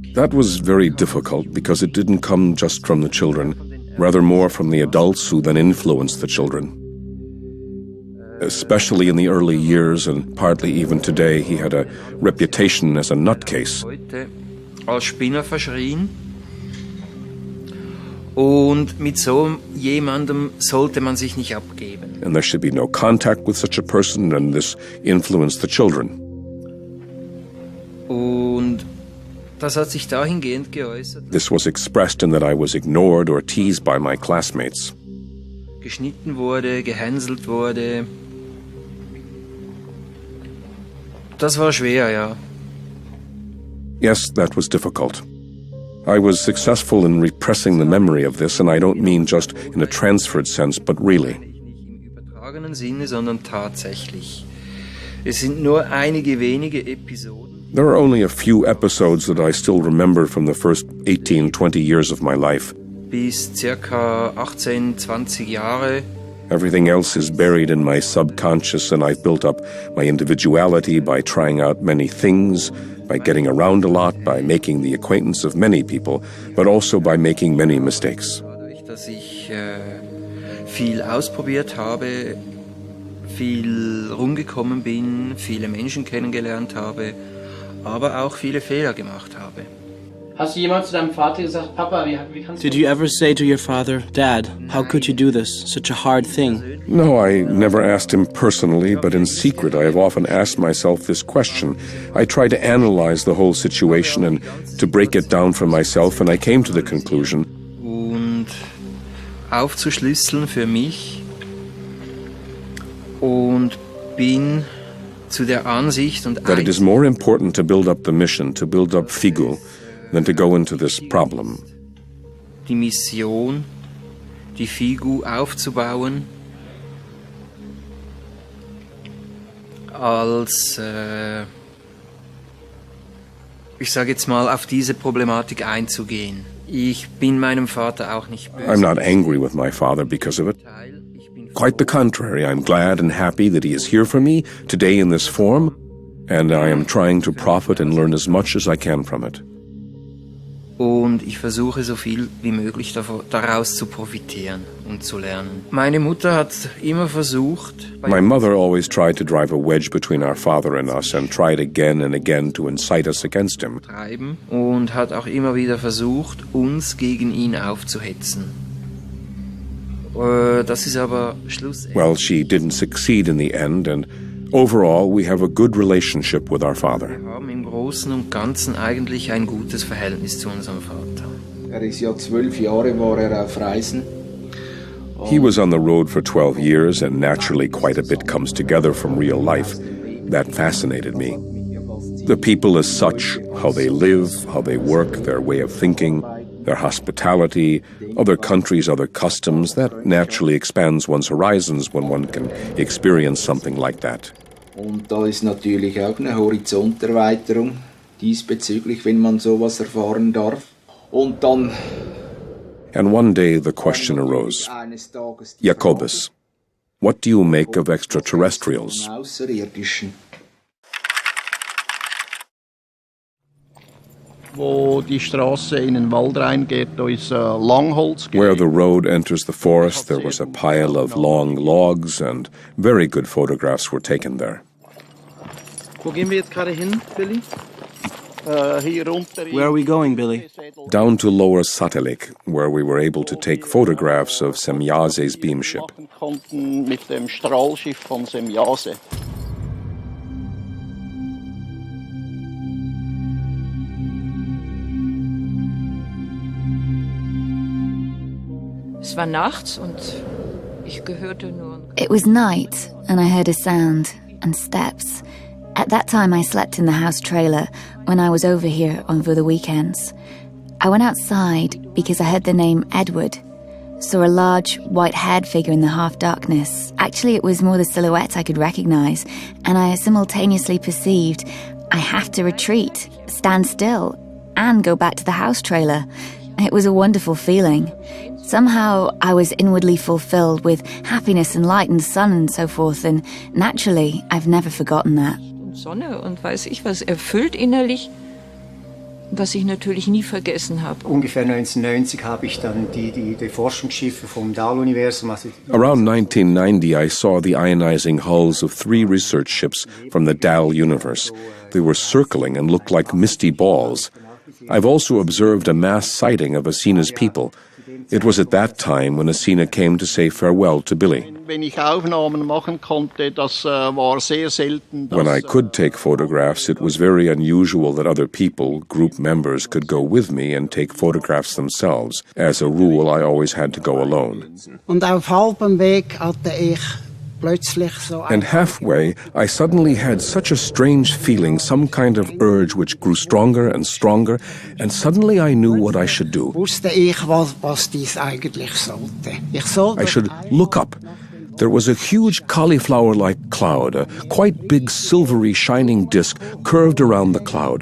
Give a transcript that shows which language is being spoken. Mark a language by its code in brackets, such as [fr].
[en] That was very difficult because it didn't come just from the children, rather more from the adults who then influenced the children. Especially in the early years and partly even today, he had a reputation as a nutcase. [de] Heute als Spinner verschrien. Und mit so jemandem sollte man sich nicht abgeben. [en] And there should be no contact with such a person, and this influenced the children. [de] Und das hat sich dahingehend geäußert. [en] This was expressed in that I was ignored or teased by my classmates. [de] Geschnitten wurde, gehänselt wurde. Das war schwer, ja. [en] Yes, that was difficult. I was successful in repressing the memory of this, and I don't mean just in a transferred sense, but really. [de] Nicht im übertragenen Sinne, sondern tatsächlich. Es sind nur einige wenige Episoden. [en] There are only a few episodes that I still remember from the first 18, 20 years of my life. [de] Bis circa 18, 20 Jahre. [en] Everything else is buried in my subconscious, and I've built up my individuality by trying out many things, by getting around a lot, by making the acquaintance of many people, but also by making many mistakes. [de] Dadurch, dass ich viel ausprobiert habe, viel rumgekommen bin, viele Menschen kennengelernt habe, aber auch viele Fehler gemacht habe. Hast du jemals zu deinem Vater gesagt, Papa, wie kannst du... [en] Did you ever say to your father, Dad, how could you do this? Such a hard thing. No, I never asked him personally, but in secret I have often asked myself this question. I tried to analyze the whole situation and to break it down for myself, and I came to the conclusion. [de] Und aufzuschlüsseln für mich und bin zu der Ansicht und [en] that it is more important to build up the mission, to build up Figu, than to go into this problem. [de] Die Mission, die Figu aufzubauen, als, ich sage jetzt mal, auf diese Problematik einzugehen. Ich bin meinem Vater auch nicht böse. [en] I'm not angry with my father because of it. Quite the contrary, I'm glad and happy that he is here for me today in this form, and I am trying to profit and learn as much as I can from it. [de] Und ich versuche so viel wie möglich daraus zu profitieren und zu lernen. Meine Mutter hat immer versucht... [en] My mother always tried to drive a wedge between our father and us and tried again and again to incite us against him. [de] Und hat auch immer wieder versucht, uns gegen ihn aufzuhetzen. Das ist aber schlussendlich... [en] Well, she didn't succeed in the end, and overall we have a good relationship with our father. [de] Wir haben im Großen und Ganzen eigentlich ein gutes Verhältnis zu unserem Vater. Ist ja 12 Jahre war auf Reisen. [en] He was on the road for 12 years, and naturally quite a bit comes together from real life. That fascinated me. The people as such, how they live, how they work, their way of thinking, their hospitality, other countries, other customs, that naturally expands one's horizons when one can experience something like that. [de] Und da ist natürlich auch eine Horizonterweiterung diesbezüglich, wenn man sowas erfahren darf. Und dann... [en] And one day the question arose, Jakobus, what do you make of extraterrestrials? [de] Wo die Straße in den Wald reingeht, da ist Langholz. [en] Where the road enters the forest, there was a pile of long logs, and very good photographs were taken there. [de] Wo gehen wir jetzt gerade hin, Billy? [en] Where are we going, Billy? Down to Lower Satellik, where we were able to take photographs of Semjase's beamship. [de] Mit dem Strahlschiff von Semjase. Es war nachts und ich hörte nur... [en] It was night, and I heard a sound and steps. At that time, I slept in the house trailer when I was over here over the weekends. I went outside because I heard the name Edward, saw a large, white-haired figure in the half-darkness. Actually, it was more the silhouette I could recognize, and I simultaneously perceived I have to retreat, stand still, and go back to the house trailer. It was a wonderful feeling. Somehow I was inwardly fulfilled with happiness and light and sun and so forth, and naturally, I've never forgotten that. [de] Sonne und weiß ich was, erfüllt innerlich, was ich natürlich nie vergessen habe. Ungefähr 1990 habe ich dann die Forschungsschiffe vom Dahl-Universum. [en] Around 1990, I saw the ionizing hulls of 3 research ships from the Dahl universe. They were circling and looked like misty balls. I've also observed a mass sighting of Asina's people. It was at that time when Asina came to say farewell to Billy. [de] Wenn ich Aufnahmen machen konnte, das war sehr selten. [en] When I could take photographs, it was very unusual that other people, group members, could go with me and take photographs themselves. As a rule, I always had to go alone. [de] Und auf halbem Weg hatte ich plötzlich so... [en] And halfway, I suddenly had such a strange feeling, some kind of urge which grew stronger and stronger, and suddenly I knew what I should do. [de] Wusste ich, was dies eigentlich sollte. [en] I should look up. There was a huge cauliflower-like cloud, a quite big silvery shining disc curved around the cloud.